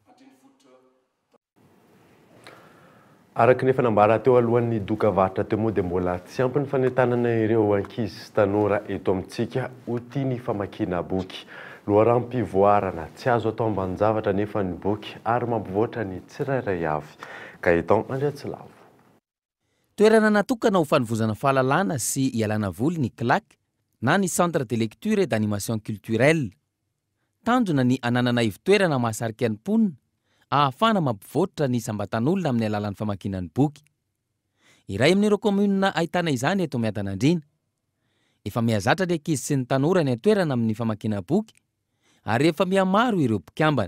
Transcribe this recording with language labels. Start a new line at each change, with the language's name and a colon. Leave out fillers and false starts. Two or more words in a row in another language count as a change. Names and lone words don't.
Malagasy: Araka ny fanambara teo alohan'ny dokavarotra teo moa dia mbola tsy ampy ny fanentanana ireo ankizy sy tanora eto amintsika ho tia ny famakiana boky. Loharam-pivoarana tsy azo atao ambanin-javatra nefa ny boky ary mampivoatra ny tsirairay avy. Gaetan Andriatsilavo. Toerana natokana ho fanovozana fahalalana sy ialana voly ny CLAC na ny
French: centre de lecture et d'animation culturelle.
Malagasy: Tanjona ny ananana ivitoerana mahasarika ny mponina ahafana mampivoatra ny sambatan'olona amin'ny alalan'ny famakiana ny boky. Iray amin'ireo komunina ahitana izany eto Miadanandriana. Efa miazatra ny ankizy sy ny tanora ny atoerana amin'ny famakiana boky ary efa mihamaro ireo mpikambana.